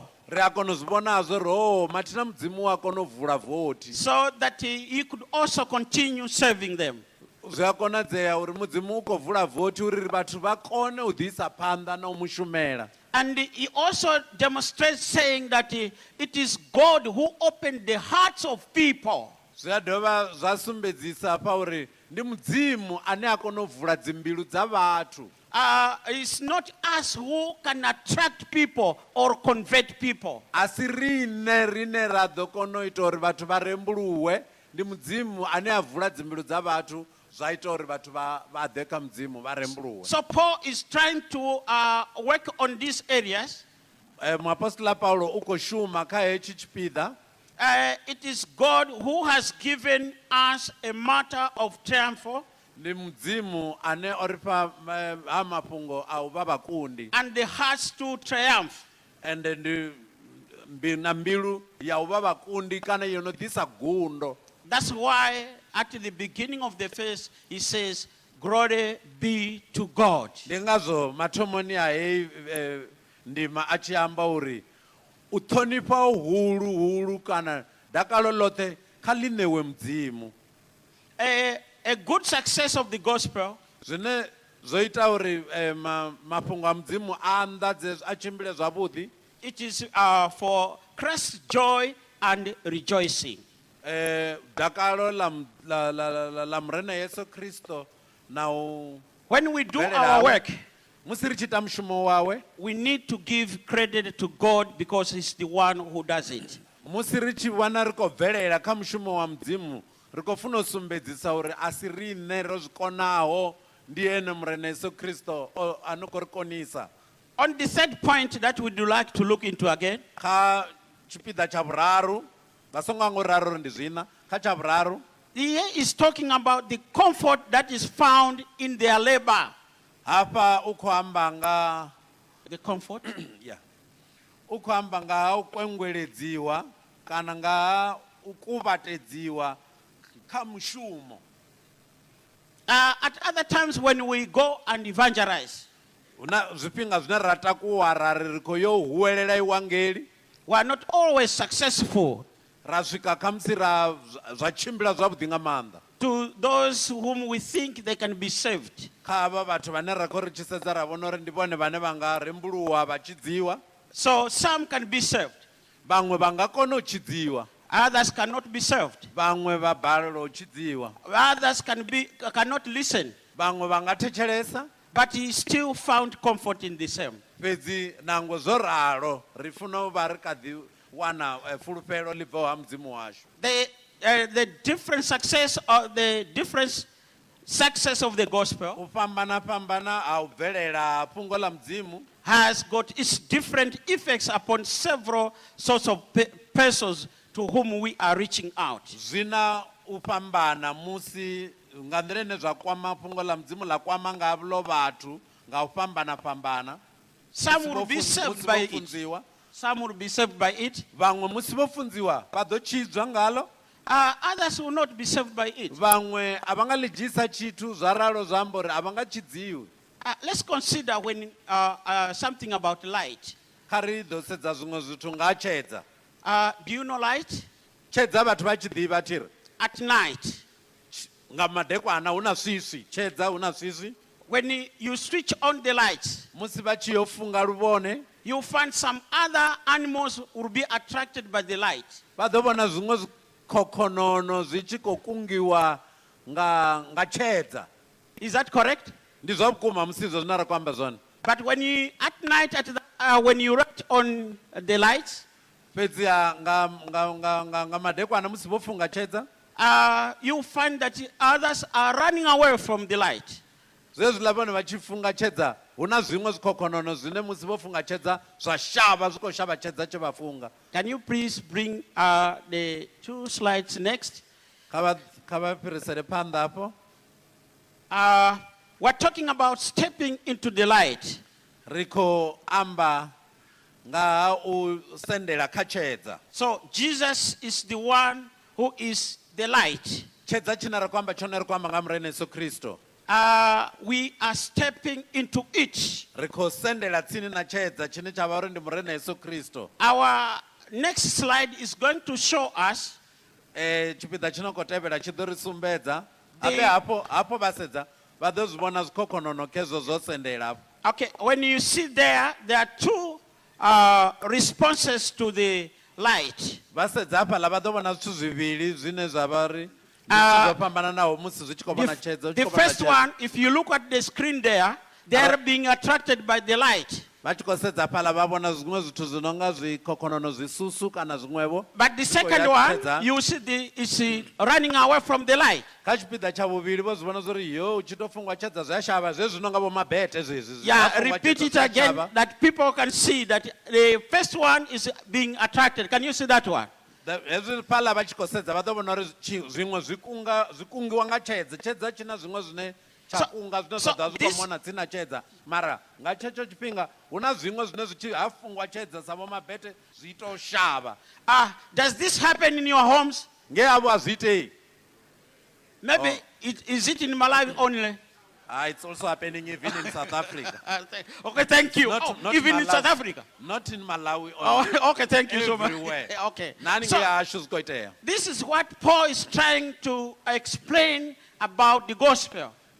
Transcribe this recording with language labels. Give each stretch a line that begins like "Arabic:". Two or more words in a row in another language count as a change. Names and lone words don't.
Venda: Ri a kona u zwi vhona zwo ri mathina mudzimu wa kona u vula vothi.
English: so that he could also continue serving them.
Venda: Zwi a konadzea uri mudzimu u khou vula vothi uri vhathu vha kone u ḓisa phanḓa na u mushumela.
English: And he also demonstrates saying that it is God who opened the hearts of people.
Venda: Zwi a dovha zwa sumbedzisa pa uri ndi mudzimu ane a kona u vula dzimbilu dza vhathu.
English: it's not us who can attract people or convert people.
Venda: asi rine ra ḓo kona u ita uri vhathu vha rembuluwe, ndi mudzimu ane a vula dzimbilu dza vhathu zwa ita uri vhathu vha ḓe kha mudzimu vha rembuluwe.
English: So Paul is trying to work on these areas.
Venda: Muapostola Paulo u khou shuma kha hetshi tshipiḓa.
English: It is God who has given us a matter of triumph.
Venda: Ndi mudzimu ane o ri fha ha mafhungo a u vha vhakundi.
English: And the hearts to triumph.
Venda: And ndi na mbilu ya u vha vhakundi kana yo no ḓisa gundo.
English: That's why at the beginning of the verse he says, "Glory be to God."
Venda: Ndi ngazwo mathomoni a hei ndima a tshi amba uri u ṱhonifha hulu kana dakalo ḽoṱhe kha ḽi ṋewe mudzimu.
English: A good success of the gospel
Venda: Zwine zwo ita uri mafhungo a mudzimu a anḓadze a tshimbile zwavhuḓi.
English: it is for Christ's joy and rejoicing.
Venda: Dakalo la murena Yesu Kristo na u
English: When we do our work,
Venda: musi ri tshi ita mushumo wawe,
English: we need to give credit to God because he's the one who does it.
Venda: musi ri tshi wana ri khou bvelela kha mushumo wa mudzimu, ri khou funa u sumbedzisa uri a si riṋe ro zwi konaho, ndi ene murena Yesu Kristo ano khou ri konisa.
English: On the third point that we would like to look into again,
Venda: Kha tshipiḓa tsha vhuraru, vha songo anga uri raru ndi zwina, kha tsha vhuraru
English: he is talking about the comfort that is found in their labor.
Venda: hafha u khou amba nga
English: The comfort? yeah.
Venda: U khou amba nga ha u kwengweledziwa kana nga ha u kuvhatedziwa kha mushumo.
English: At other times when we go and evangelize,
Venda: Huna zwifhinga zwine ra takuwa ra ri khou yo huwelela iwangeli,
English: we are not always successful.
Venda: ra swika kha musi ra zwa tshimbila zwavhuḓi nga maanḓa
English: To those whom we think they can be saved.
Venda: kha havha vhathu vhane ra khou ri tshi sedza ra vhona uri ndi vhone vhane vha nga rembuluwa vha tshidziwa.
English: So some can be saved,
Venda: Vhaṅwe vha nga kona u tshidziwa,
English: others cannot be saved,
Venda: vhaṅwe vha balelwa u tshidziwa,
English: others cannot listen,
Venda: vhaṅwe vha nga thetshelesa.
English: but he still found comfort in the same.
Venda: Fhedzi nangwe zwo ralo ri funa u vha ri kha ḓi wana fulufhelo ḽi bvaho ha mudzimu washu.
English: The different success or the different success of the gospel
Venda: U fhambana ha u bvelela fhungo ḽa mudzimu
English: has got its different effects upon several sorts of persons to whom we are reaching out.
Venda: zwina u fhambana musi nga nḓila ine zwa kwama fhungo ḽa mudzimu ḽa kwama ngavho vhathu nga u fhambana.
English: Some will be saved by it.
Venda: Funziwa,
English: Some will be saved by it.
Venda: vhaṅwe musi vho funziwa vha ḓo tshidzwa ngalo,
English: Others will not be saved by it.
Venda: vhaṅwe a vha nga ḽi dzhisa tshithu zwa ralo zwa amba uri a vha nga tshidziwi.
English: Let's consider when something about light.
Venda: Kha ri ḓo sedza zwiṅwe zwithu nga ha tshedza.
English: Do you know light?
Venda: Tshedza vhathu vha tshi ḓivha thiri
English: At night,
Venda: nga madekwana hu na swiswi, tshedza hu na swiswi.
English: when you switch on the lights,
Venda: Musi vha tshi yo funga luvhone,
English: you'll find some other animals will be attracted by the light.
Venda: vha ḓo vhona zwiṅwe zwikhokhonono zwi tshi khou kungiwa nga tshedza.
English: Is that correct?
Venda: Ndi zwa vhukuma musi izwo zwine ra khou amba zwone.
English: But when you at night, when you write on the lights,
Venda: Fhedziha nga madekwana musi vho funga tshedza,
English: you find that others are running away from the light.
Venda: zwezwiḽa vhone vha tshi funga tshedza hu na zwiṅwe zwikhokhonono zwine musi vho funga tshedza zwa shavha zwi khou shavha tshedza tshe vha funga.
English: Can you please bring the 2 slides next?
Venda: Kha vha fhirisele phanḓa hafho.
English: We're talking about stepping into the light.
Venda: Ri khou amba nga ha u sendela kha tshedza.
English: So Jesus is the one who is the light.
Venda: Tshedza tshine ra khou amba tshone ri khou amba nga murena Yesu Kristo.
English: We are stepping into it.
Venda: Ri khou sendela tsini na tshedza tshine tsha vha uri ndi murena Yesu Kristo.
English: Our next slide is going to show us
Venda: Tshipiḓa tshi no khou tevhela tshi ḓo ri sumbedza hafho vha sedza vha ḓo zwi vhona zwikhokhonono khezwo zwo sendela hafho.
English: Okay, when you see there are 2 responses to the light.
Venda: Vha sedza hafhaḽa vha ḓo vhona zwithu zwivhili zwine zwa vha ri zwo fhambananaho musi zwi tshi khou vhona tshedza.
English: The first one, if you look at the screen there, they're being attracted by the light.
Venda: vha tshi khou sedza phala vha vhona zwiṅwe zwithu zwi no nga zwikhokhonono zwisusu kana zwiṅwevwo.
English: But the second one, you see is running away from the light.
Venda: Kha tshipiḓa tsha vhuvhili vho zwi vhona zwo ri yo u tshi tou fungwa tshedza zwi a shavha zwezwi no nga vho mabete zwezwi.
English: Yeah, repeat it again that people can see that the first one is being attracted. Can you see that one?
Venda: Hezwi phala vha tshi khou sedza vha ḓo vhona uri zwiṅwe zwi kungiwa nga tshedza tshi na zwiṅwe zwine tsha kunga zwine zwa ḓa zwi khou mona dzina tshedza mara nga tshetsho tshifhinga hu na zwiṅwe zwine zwi tshi ha fungwa tshedza sa vho mabete zwi tou shavha.
English: Does this happen in your homes?
Venda: Nge avho a zwi itei.
English: Maybe is it in Malawi only? It's also happening even in South Africa. Okay, thank you. Not Even in in South Africa? Not in Malawi only. Okay, thank you so much. Everywhere. Okay. So, this is what Paul is trying to explain about the gospel.